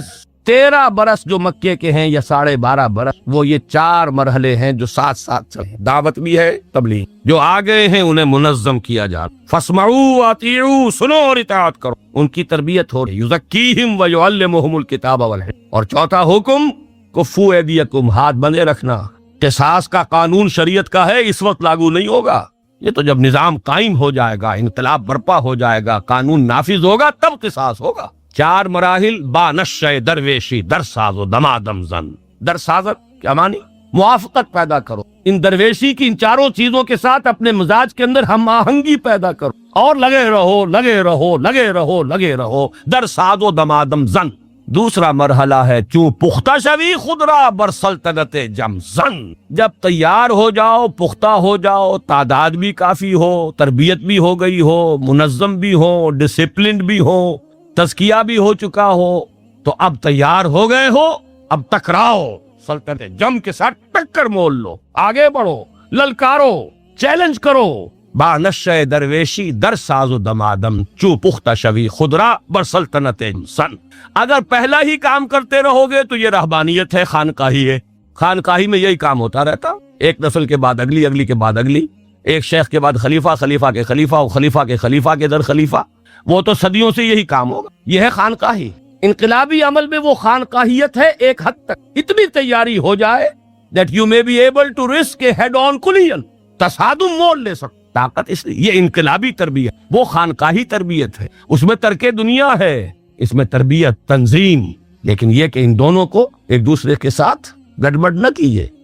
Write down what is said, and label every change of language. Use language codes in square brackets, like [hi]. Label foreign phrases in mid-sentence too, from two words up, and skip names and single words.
[ur] 13 برس جو مکے کے ہیں یا 12.5 برس، وہ یہ 4 مرحلے ہیں جو ساتھ ساتھ چلے، دعوت بھی ہے، تبلیغ، جو آ گئے ہیں انہیں منظم کیا جا، [ar] فاسمعوا واطیعوا، [ur] سنو اور اطاعت کرو، ان کی تربیت ہو رہی، [ar] یزکیہم ویعلمہم الکتاب والحکمہ۔ [ur] اور چوتھا حکم، [ar] کفوا ایدیکم، [ur] ہاتھ بندھے رکھنا، قصاص کا قانون شریعت کا ہے، اس وقت لاگو نہیں ہوگا، یہ تو جب نظام قائم ہو جائے گا، انقلاب برپا ہو جائے گا، قانون نافذ ہوگا، تب قصاص ہوگا۔ [fa] 4 مراحل، با نشہ درویشی، در ساز و دمادم زن۔ در سازت کیا معنی؟ [ur] موافقت پیدا کرو، ان درویشی کی ان 4 چیزوں کے ساتھ اپنے مزاج کے اندر ہم آہنگی پیدا کرو، اور لگے رہو لگے رہو لگے رہو لگے رہو، [fa] در ساز و دمادم زن۔ [ur] دوسرا مرحلہ ہے، [fa] چوں پختہ شوی خودرا بر سلطنت جم زن، [ur] جب تیار ہو جاؤ، پختہ ہو جاؤ، تعداد بھی کافی ہو، تربیت بھی ہو گئی ہو، منظم بھی ہو، ڈسپلنڈ بھی ہو، تزکیہ بھی ہو چکا ہو، تو اب تیار ہو گئے ہو، اب ٹکراؤ، سلطنت جم کے ساتھ ٹکر مول لو، آگے بڑھو، للکارو، چیلنج کرو۔ [fa] با نشہ درویشی، در ساز و دمادم، چو پختہ شوی خودرا بر سلطنت سن۔ [ur] اگر پہلا ہی کام کرتے رہو گے تو یہ رہبانیت ہے، خانقاہی ہے، خانقاہی میں یہی کام ہوتا رہتا، ایک نسل کے بعد اگلی، اگلی کے بعد اگلی، ایک شیخ کے بعد خلیفہ، خلیفہ کے خلیفہ، خلیفہ کے خلیفہ کے در خلیفہ، وہ تو صدیوں سے یہی کام ہوگا، یہ ہے خانقاہی۔ انقلابی عمل میں وہ خانقاہیت ہے ایک حد تک، اتنی تیاری ہو جائے [en] that you may be able to risk a head on collision، [ur] تصادم مول لے سکتے، طاقت اس لیے، یہ انقلابی تربیت، وہ خانقاہی تربیت ہے، اس میں ترک دنیا ہے، اس میں تربیت، تنظیم، لیکن یہ کہ ان دونوں کو ایک دوسرے کے ساتھ گڑبڑ نہ کیجیے۔